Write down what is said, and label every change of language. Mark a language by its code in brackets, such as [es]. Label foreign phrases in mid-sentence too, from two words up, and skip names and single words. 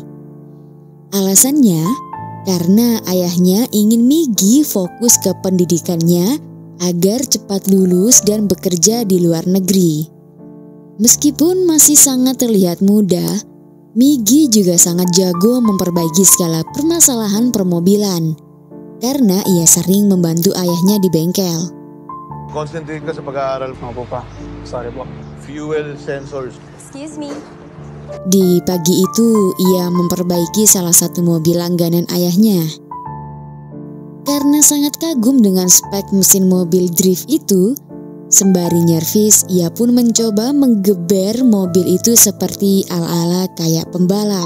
[id] Alasannya, karena ayahnya ingin Miggy fokus ke pendidikannya agar cepat lulus dan bekerja di luar negeri. Meskipun masih sangat terlihat muda, Miggy juga sangat jago memperbaiki segala permasalahan permobilan karena ia sering membantu ayahnya di bengkel. [tl] Concentrate ka sa pag-aaral. Opo pa. Sorry po. [en] Fuel sensors. Excuse me. [id] Di pagi itu, ia memperbaiki salah satu mobil langganan ayahnya. Karena sangat kagum dengan spek mesin mobil drift itu, sembari nyervis, ia pun mencoba menggeber mobil itu seperti ala-ala kayak pembalap.